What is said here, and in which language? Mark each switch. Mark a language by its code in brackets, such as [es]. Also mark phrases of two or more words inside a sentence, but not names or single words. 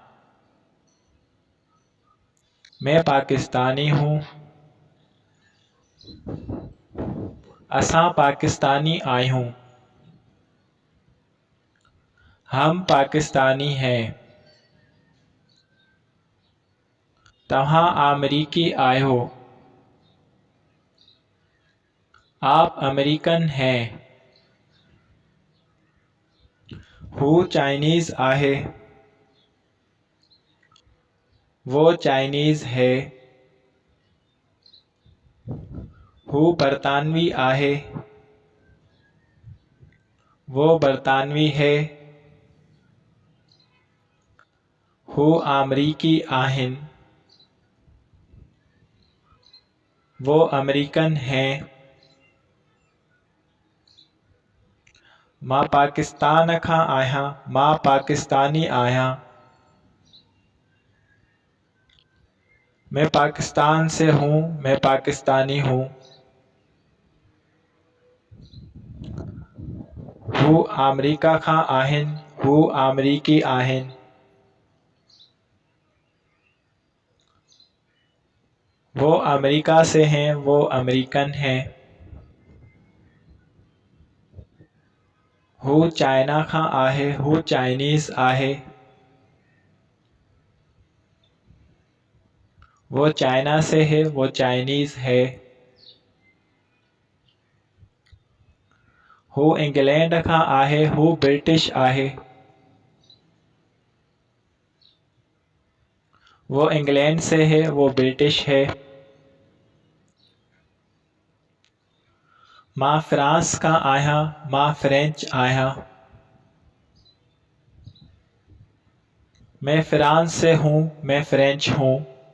[ur] मैं पाकिस्तानी हूँ। [sd] असां पाकिस्तानी आहियूं। [ur] हम पाकिस्तानी हैं। [sd] तव्हां अमेरिकी आहियो। [ur] आप अमेरिकन हैं। [sd] हू चाइनीज़ आहे। [ur] वो चाइनीज़ है। [sd] हू बरतानवी आहे। [ur] वो बरतानवी है। [sd] हू अमरीकी आहिनि। [ur] वो अमेरिकन हैं। [sd] मां पाकिस्तान खां आहियां। मां पाकिस्तानी आहियां। [ur] मैं पाकिस्तान से हूँ। मैं पाकिस्तानी हूँ। [sd] हू अमेरिका खां आहिनि। हू अमेरिकी आहिनि। [ur] वो अमेरिका से हैं। वो अमेरिकन हैं। [sd] हू चाइना खां आहे। हू चाइनीज़ आहे। [ur] वो चाइना से है, वो चाइनीज़ है। [sd] हू इंग्लैंड खां आहे, हू ब्रिटिश आहे। [ur] वो इंग्लैंड से है, वो ब्रिटिश है। [sd] मां फ्रांस खां आहियां, मां फ्रेंच आहियां। [ur] मैं फ्रांस से हूँ, मैं फ्रेंच हूँ।